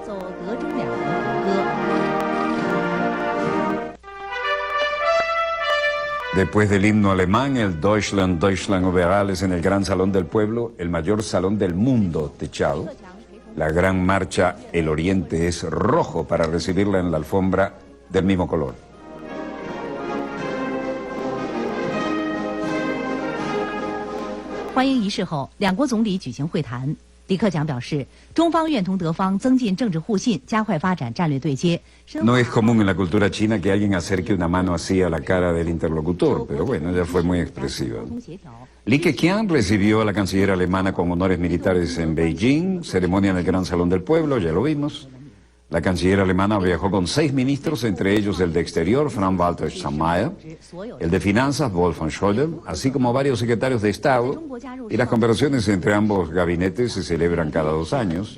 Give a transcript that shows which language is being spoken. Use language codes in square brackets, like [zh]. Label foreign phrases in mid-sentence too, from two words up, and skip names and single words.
[es] Después del himno alemán, el Deutschland, Deutschland über alles en el Gran Salón del Pueblo, el mayor salón del mundo techado. La gran marcha El Oriente es rojo para recibirla en la alfombra del mismo color. [zh] 欢迎仪式后，两国总理举行会谈。李克强表示，中方愿同德方增进政治互信，加快发展战略对接。 [es] No es común en la cultura china que alguien acerque una mano así a la cara del interlocutor, pero bueno, ella fue muy expresiva. Li Keqiang recibió a la canciller alemana con honores militares en Beijing, ceremonia en el Gran Salón del Pueblo, ya lo vimos. La canciller alemana viajó con 6 ministros, entre ellos el de Exterior, Frank-Walter Steinmeier, el de Finanzas, Wolfgang Schäuble, así como varios secretarios de Estado, y las conversaciones entre ambos gabinetes se celebran cada 2 años.